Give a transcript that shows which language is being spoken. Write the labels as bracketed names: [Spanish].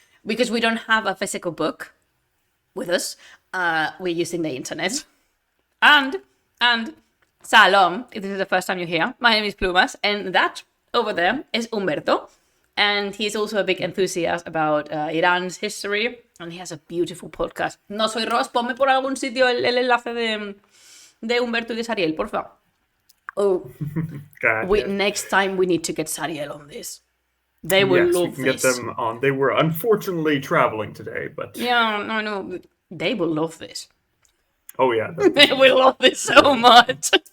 [English] Because we don't have a physical book with us, we're using the internet. And Salom, if this is the first time you're here, my name is Plumas and that over there is Humberto. And he's also a big enthusiast about Iran's history. And he has a beautiful podcast. [Spanish] No soy Ross, ponme por algún sitio el enlace de Humberto y de Sariel, por favor. [English] Oh, next time we need to get Sariel on this. They will love we can this. Get them on. They were unfortunately traveling today, but yeah, no, they will love this. Oh yeah, they will love this so much.